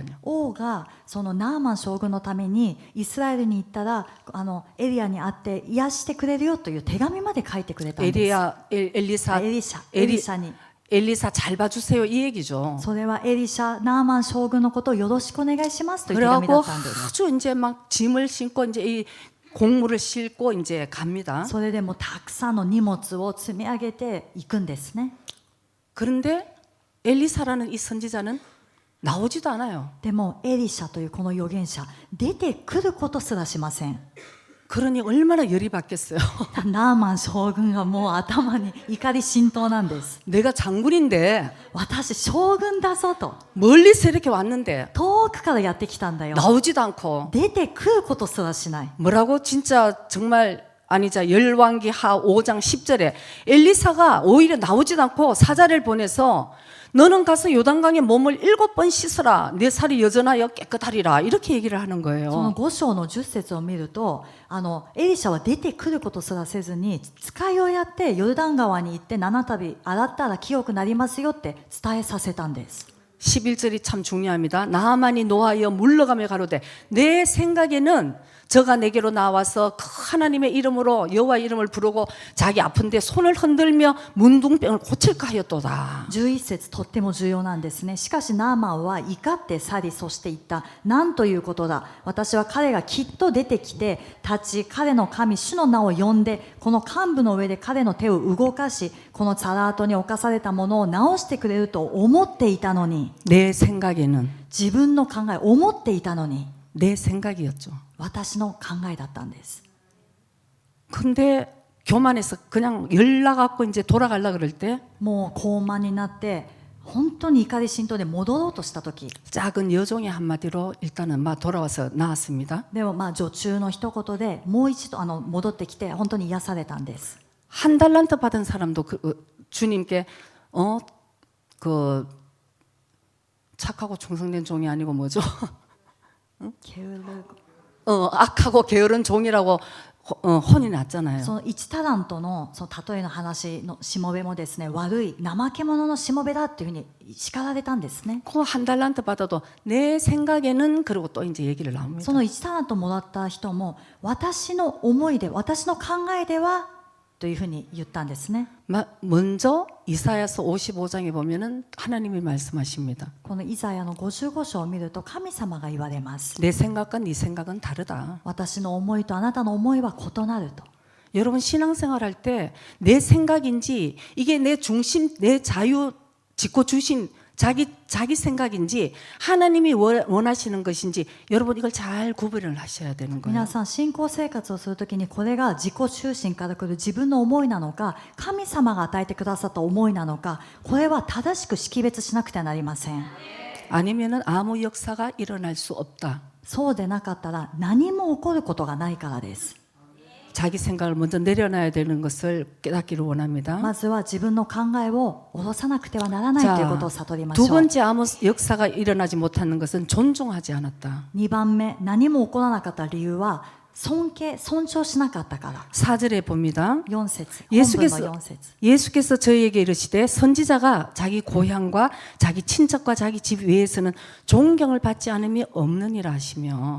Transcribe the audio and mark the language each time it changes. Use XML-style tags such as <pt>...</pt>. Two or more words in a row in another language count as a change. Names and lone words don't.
<ja>王がそのナーマン将軍のためにイスラエルに行ったらエリアに会って癒してくれるよという手紙まで書いてくれたんです。</ja> <ko>엘리사</ko> <ja>エリシャに</ja> <ko>엘리사 잘 봐주세요 이 얘기죠.</ko> <ja>それはエリシャ、ナーマン将軍のことをよろしくお願いしますという手紙だ</ja> <ko>그러고</ko> <ja>ったんです。</ja> <ko>아주 이제 막 짐을 싣고 이제 이 곡물을 싣고 이제 갑니다.</ko> <ja>それでもたくさんの荷物を積み上げていくんですね。</ja> <ko>그런데 엘리사라는 이 선지자는 나오지도 않아요.</ko> <ja>でもエリシャというこの預言者出てくることすらしません。</ja> <ko>그러니 얼마나 열이 받겠어요.</ko> <ja>ナーマン将軍がもう頭に怒り心頭なんです。</ja> <ko>내가 장군인데</ko> <ja>私将軍だぞと</ja> <ko>멀리서 이렇게 왔는데</ko> <ja>遠くからやってきたんだよ。</ja> <ko>나오지도 않고</ko> <ja>出てくることすらしない。</ja> <ko>뭐라고 진짜 정말 아니자 열왕기 하 5장 10절에 엘리사가 오히려 나오지도 않고 사자를 보내서 너는 가서 요단강에 몸을 7번 씻어라 내 살이 여전하여 깨끗하리라 이렇게 얘기를 하는</ko> <ja>その</ja> <ko>거예요.</ko> <ja>5章の10節を見るとエリシャは出てくることすらせずに使いをやってヨルダン川に行って7度洗ったら清くなりますよって伝えさせたんです。</ja> <ko>11절이 참 중요합니다. 나하만이 노하여 물러가며 가로되 내 생각에는 저가 내게로 나와서 그 하나님의 이름으로 여호와 이름을 부르고 자기 아픈데 손을 흔들며 문둥병을 고칠까 하였도다.</ko> <ja>11 節とっても重要なんですね。しかしナーマンは怒って去り、そして言った。なんということだ。私は彼がきっと出てきて立ち、彼の神主の名を呼んでこの幹部の上で彼の手を動かし、このザラートに侵されたものを直してくれると思っていたのに、</ja> <ko>내 생각에는</ko> <ja>自分の考え思っていたのに</ja> <ko>내 생각이었죠.</ko> <ja>私の考えだったんです。</ja> <ko>근데 교만해서 그냥 열 나갖고 이제 돌아가려 그럴 때</ko> <ja>もう高慢になって本当に怒り心頭で戻ろうとした時、</ja> <ko>작은 여종의 한마디로 일단은 막 돌아와서 나왔습니다.</ko> <ja>でも女中の一言でもう一度戻ってきて本当に癒されたんです。</ja> <ko>한 달란트 받은 사람도 주님께 그 착하고 충성된 종이 아니고 뭐죠? 악하고 게으른 종이라고 혼이 났잖아요.</ko> <ja>その1タラントのその例えの話のしもべもですね、悪い怠け者のしもべだっていうふうに叱られたんですね。</ja> <ko>그 한 달란트 받아도 내 생각에는 그리고 또 이제 얘기를 나옵니다.</ko> <ja>その1タラントもらった人も私の思いで私の考えではというふうに言ったんですね。</ja> <ko>먼저 이사야서 55장에 보면은 하나님이 말씀하십니다.</ko> <ja>このイザヤの55章を見ると神様が言われます。</ja> <ko>내 생각과 네 생각은 다르다.</ko> <ja>私の思いとあなたの思いは異なると。</ja> <ko>여러분 신앙생활 할 때 내 생각인지 이게 내 중심, 내 자유 짓고 주신 자기 생각인지 하나님이 원하시는 것인지 여러분 이걸 잘 구분을 하셔야 되는 거예요.</ko> <ja>皆さん信仰生活をするときにこれが自己中心から来る自分の思いなのか神様が与えてくださった思いなのかこれは正しく識別しなくてはなりません。</ja> <ko>아니면은 아무 역사가 일어날 수 없다.</ko> <ja>そうでなかったら何も起こることがないからです。</ja> <ko>자기 생각을 먼저 내려놔야 되는 것을 깨닫기를 원합니다.</ko> <ja>まずは自分の考えを下ろさなくてはならないということを悟りましょ</ja> <ko>두</ko> <ja>う。</ja> <ko>번째 아무 역사가 일어나지 못하는 것은 존중하지 않았다.</ko> <ja>2 番目、何も起こらなかった理由は尊重しなかったから。</ja> <ko>4절에 봅니다.</ko> <ja>4節、</ja> <ko>예수께서</ko> <ja>本文の4節。</ja> <ko>예수께서 저희에게 이르시되 선지자가 자기 고향과 자기 친척과 자기 집 외에서는 존경을 받지 않음이 없느니라 하시며</ko>